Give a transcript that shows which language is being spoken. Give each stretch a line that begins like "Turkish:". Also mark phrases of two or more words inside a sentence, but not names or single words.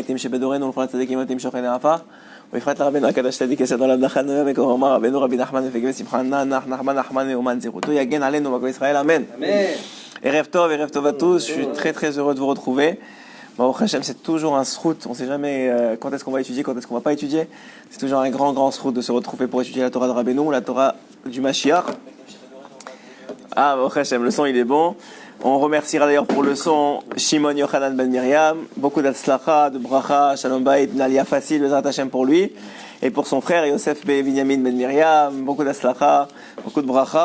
Hebrew: המתים שבדורנו ולכל הצדיקים המתים שוכני עפר ובפרט לרבנו הקדוש צדיק יסוד עולם נחלנו וקורא אמר רבנו רבי נחמן ופגבי שמחה נחמן ואומן זירותו יגן עלינו בכל ישראל אמן. ערב טוב
French: à tous, je suis très très heureux de vous retrouver.
Hebrew: ברוך השם,
French: c'est toujours un srout, on ne sait jamais quand est-ce qu'on va étudier, quand est-ce qu'on ne va pas étudier. C'est toujours un grand srout de se retrouver pour étudier la Torah de Rabbeinu, la Torah du Mashiach.
Hebrew: אה, ברוך השם,
French: le son il est bon. On remerciera d'ailleurs pour le son Shimon Yochanan Ben Miriam, beaucoup d'Atzlacha, de Bracha,
Hebrew: שלום בית,
French: Nalia Facile,
Hebrew: בעזרת השם
French: pour lui, et pour son frère Yosef Binyamin Ben Miriam, beaucoup d'Atzlacha, beaucoup de Bracha.